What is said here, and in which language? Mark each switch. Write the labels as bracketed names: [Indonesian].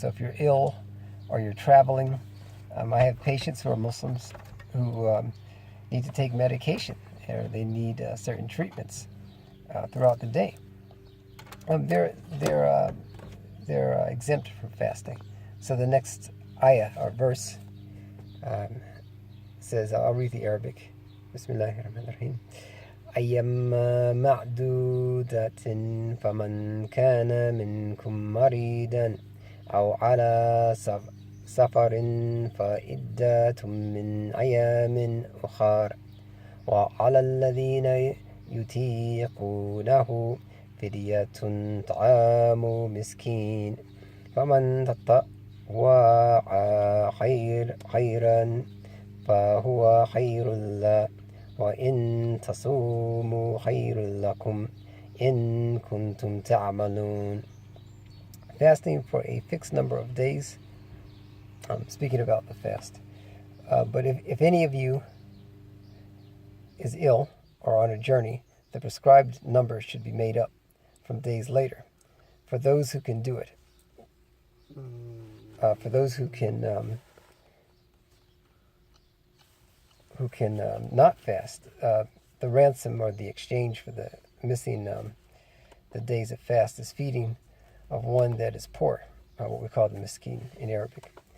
[English] So if you're ill or you're traveling, I have patients who are Muslims who need to take medication, or they need certain treatments throughout the day. They're exempt from fasting. So the next ayah or verse says, I'll read the Arabic. [Arabic] Bismillahirrahmanirrahim. أيما معدودة فمن كان منكم مريضا أو على سفر فعدة من أيام أخر وعلى الذين يطيقونه فدية طعام مسكين فمن تطوع خيرا فهو خير له وإن تصوموا خير لكم إن كنتم تعملون. [English] Fasting for a fixed number of days. Speaking about the fast, But if any of you is ill or on a journey, the prescribed number should be made up from days later. For those who can do it, for those who can not fast, the ransom or the exchange for the missing the days of fast is feeding of one that is poor, what we call the miskin in Arabic.